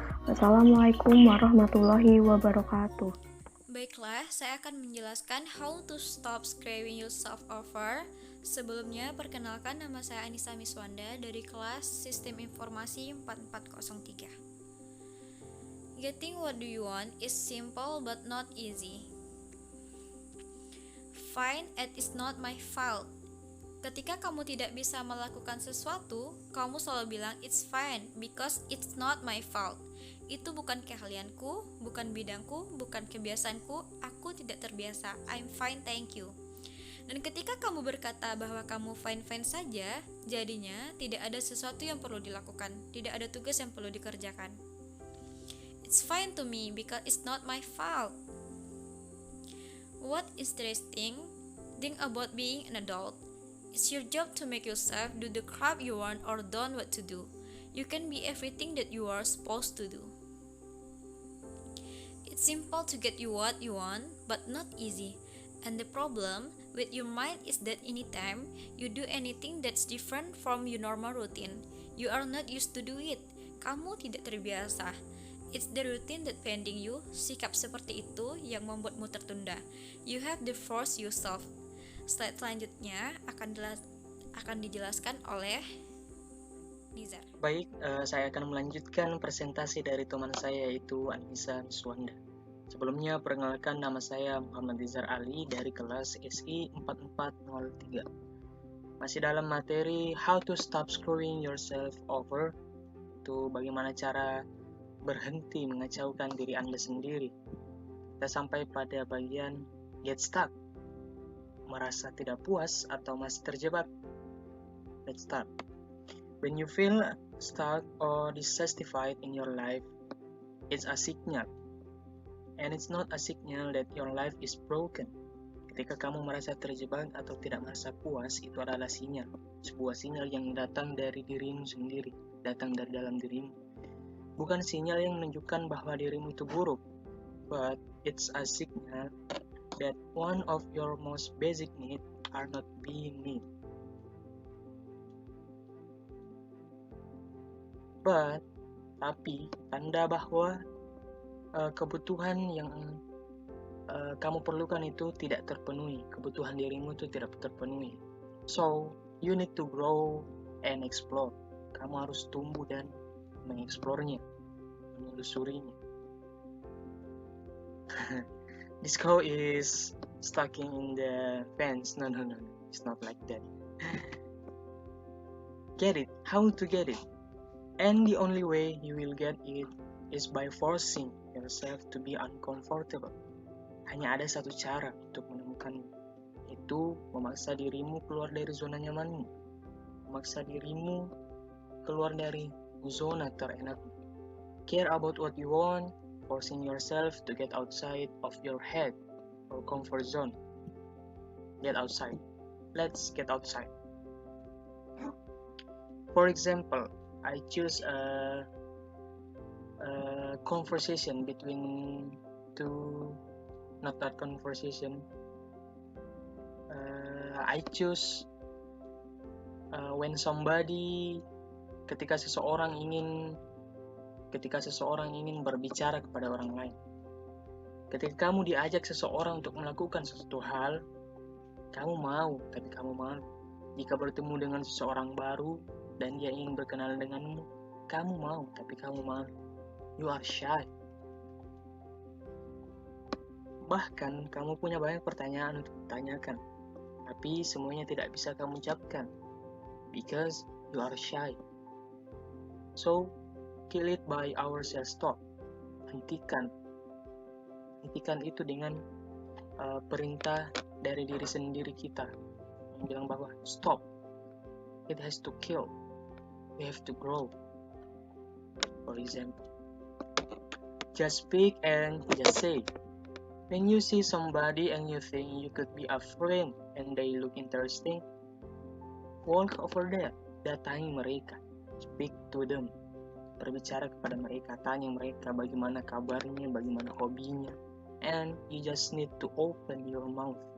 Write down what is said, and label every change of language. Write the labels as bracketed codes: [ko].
[ar] Wassalamualaikum warahmatullahi wabarakatuh. [id] Baiklah, saya akan menjelaskan how to stop screwing yourself over. Sebelumnya, perkenalkan, nama saya Anissa Miswanda dari kelas Sistem Informasi 4403. [en] Getting what do you want is simple but not easy. Fine, it is not my fault. [id] Ketika kamu tidak bisa melakukan sesuatu, kamu selalu bilang [en] it's fine because it's not my fault. [id] Itu bukan keahlianku, bukan bidangku, bukan kebiasaanku, aku tidak terbiasa. [en] I'm fine, thank you. [id] Dan ketika kamu berkata bahwa kamu fine-fine saja, jadinya tidak ada sesuatu yang perlu dilakukan, tidak ada tugas yang perlu dikerjakan. [en] It's fine to me because it's not my fault. What is interesting thing about being an adult? It's your job to make yourself do the crap you want or don't want to do. You can be everything that you are supposed to do. It's simple to get you what you want, but not easy. And the problem with your mind is that anytime you do anything that's different from your normal routine, you are not used to do it. [id] Kamu tidak terbiasa. [en] It's the routine that pending you. [id] Sikap seperti itu yang membuatmu tertunda. [en] You have to force yourself. [id] Slide selanjutnya akan dijelaskan oleh Nizar. Baik, saya akan melanjutkan presentasi dari teman saya yaitu Anissa Miswanda. Sebelumnya, perkenalkan, nama saya Muhammad Nizar Ali dari kelas SI 4403. Masih dalam materi How to Stop Screwing Yourself Over, itu bagaimana cara berhenti mengacaukan diri Anda sendiri. Kita sampai pada bagian Get Stuck, merasa tidak puas atau masih terjebak. [en] Let's start. When you feel stuck or dissatisfied in your life, it's a signal. And it's not a signal that your life is broken. [id] Ketika kamu merasa terjebak atau tidak merasa puas, itu adalah sinyal. Sebuah sinyal yang datang dari dirimu sendiri, datang dari dalam dirimu. Bukan sinyal yang menunjukkan bahwa dirimu itu buruk. [en] but it's a signal that one of your most basic needs are not being met. [id] Tapi tanda bahwa kebutuhan yang kamu perlukan itu tidak terpenuhi, kebutuhan dirimu itu tidak terpenuhi. [en] So, you need to grow and explore. [id] Kamu harus tumbuh dan mengeksplornya, menelusurinya. [en] This cow is stuck in the fence. No, it's not like that. Get it, how to get it. And the only way you will get it is by forcing yourself to be uncomfortable. [id] Hanya ada satu cara untuk menemukannya, yaitu memaksa dirimu keluar dari zona nyamanmu, memaksa dirimu keluar dari zona terenakmu. [en] Care about what you want, forcing yourself to get outside of your head or comfort zone. Get outside. Let's get outside. For example, I choose a conversation between two. Not that conversation. I choose when somebody, [id] ketika seseorang ingin berbicara kepada orang lain. Ketika kamu diajak seseorang untuk melakukan sesuatu hal, kamu mau, tapi kamu malu. Jika bertemu dengan seseorang baru dan dia ingin berkenalan denganmu, kamu mau, tapi kamu malu. [en] You are shy. [id] Bahkan kamu punya banyak pertanyaan untuk ditanyakan, tapi semuanya tidak bisa kamu ucapkan [en] because you are shy. So, kill it by our self-talk. [id] Hentikan itu dengan perintah dari diri sendiri kita yang bilang bahwa stop. [en] It has to kill. We have to grow. For example, just speak and just say. When you see somebody and you think you could be a friend and they look interesting, walk over there, [id] datangi mereka, [en] speak to them, [id] berbicara kepada mereka, tanya mereka bagaimana kabarnya, bagaimana hobinya, [en] and you just need to open your mouth.